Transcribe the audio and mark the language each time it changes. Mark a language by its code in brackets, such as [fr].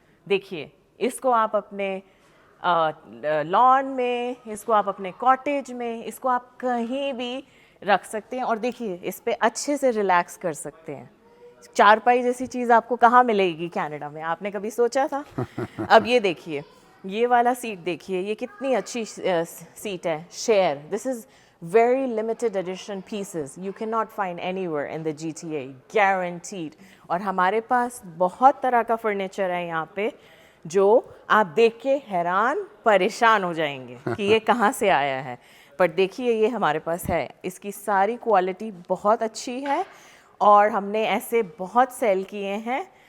[hi] देखिए, इसको आप अपने लॉन में, इसको आप अपने कॉटेज में, इसको आप कहीं भी रख सकते हैं, और देखिए इस पे अच्छे से रिलैक्स कर सकते हैं। चारपाई जैसी चीज़ आपको कहाँ मिलेगी कनाडा में? आपने कभी सोचा था? अब ये देखिए, ये वाला सीट देखिए, ये कितनी अच्छी सीट है, share. [en] This is very limited edition pieces you cannot find anywhere in the GTA, guaranteed। [hi] और हमारे पास बहुत तरह का फर्नीचर है यहाँ पे जो आप देख के हैरान परेशान हो जाएंगे कि ये कहाँ से आया है। पर देखिए ये हमारे पास है, इसकी सारी क्वालिटी बहुत अच्छी है और हमने ऐसे बहुत सेल किए हैं।